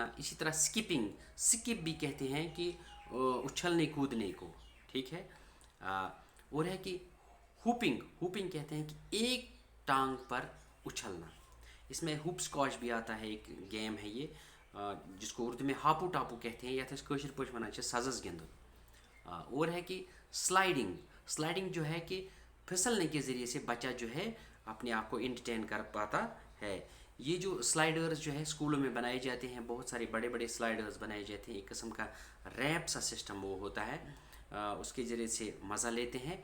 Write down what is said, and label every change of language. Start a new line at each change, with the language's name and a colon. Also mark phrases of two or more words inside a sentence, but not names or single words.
Urdu: اسی طرح سکپ بھی کہتے ہیں کہ اچھلنے کودنے کو, ٹھیک ہے. اور ہے کہ ہوپنگ کہتے ہیں کہ ایک ٹانگ پر اچھلنا. اس میں
English: hop squash
Urdu: بھی آتا ہے, ایک گیم ہے یہ, جس کو اردو میں ہاپو ٹاپو کہتے ہیں, یا تو
Kashmiri: کٲشِر پٲٹھۍ وَنان چھِ سزس گِنٛدُن.
Urdu: اور ہے کہ سلائڈنگ جو ہے کہ پھسلنے کے ذریعے سے بچہ جو ہے اپنے آپ کو انٹرٹین کر پاتا ہے. یہ جو سلائڈرز جو ہے اسکولوں میں بنائے جاتے ہیں, بہت سارے بڑے بڑے سلائڈرز بنائے جاتے ہیں. ایک قسم کا ریپ سا سسٹم وہ ہوتا ہے, اس کے ذریعے سے مزہ لیتے ہیں.